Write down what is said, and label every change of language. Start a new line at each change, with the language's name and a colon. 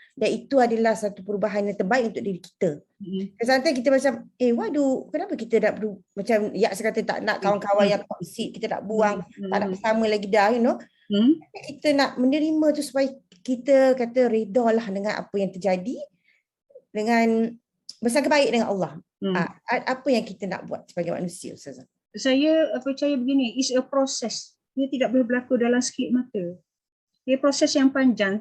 Malay: Dan itu adalah satu perubahan yang terbaik untuk diri kita. Kadang-kadang kita macam, waduh, kenapa kita nak macam Yak kata tak nak kawan-kawan yang toxic, kita nak buang, tak nak bersama lagi dah,
English: you know.
Malay: Kita nak menerima tu supaya kita kata redalah dengan apa yang terjadi, dengan bersangka baik dengan Allah. Apa yang kita nak buat sebagai manusia, Ustazah? Saya percaya begini,
English: it's a process.
Malay: Dia tidak boleh berlaku dalam sekejap mata. Dia proses yang panjang.